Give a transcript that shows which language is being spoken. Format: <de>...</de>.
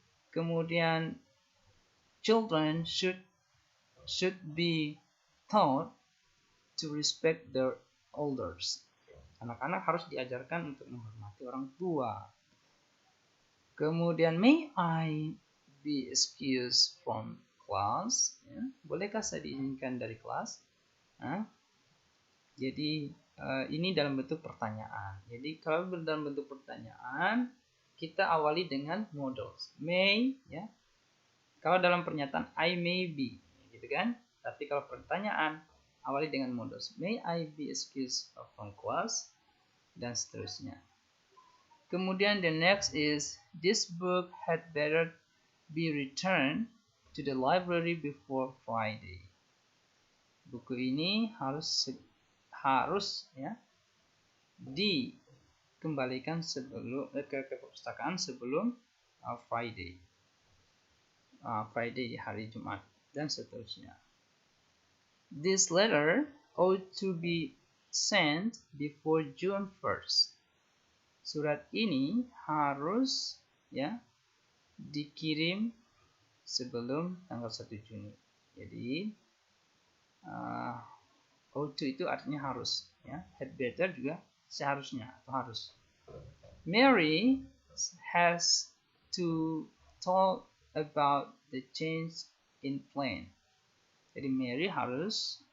<id>Kemudian</id> <en>children should be taught to respect their elders.</en> <id>Anak-anak harus diajarkan untuk menghormati orang tua. Kemudian</id> <en>may I be excused from class?</en> <id>Ya, bolehkah saya diizinkan dari kelas? Jadi ini dalam bentuk pertanyaan. Jadi kalau dalam bentuk pertanyaan kita awali dengan modals. May, ya. Kalau dalam pernyataan I may be, gitu kan? Tapi kalau pertanyaan awali dengan modals.</id> <en>May I be excused from class?</en> <id>Dan seterusnya. Kemudian</id> <en>the next is this book had better be returned to the library before Friday.</en> <id>Buku ini harus ya dikembalikan sebelum ke perpustakaan sebelum Friday. Friday hari Jumat dan seterusnya.</id> <en>This letter ought to be sent before June 1st.</en> <id>Surat ini harus, ya, dikirim sebelum tanggal 1 Juni. Jadi ought to itu artinya harus, ya. Had better juga seharusnya atau harus.</id> <en>Mary has to talk about the change in plan.</en> <id>Jadi Mary harusnya</id>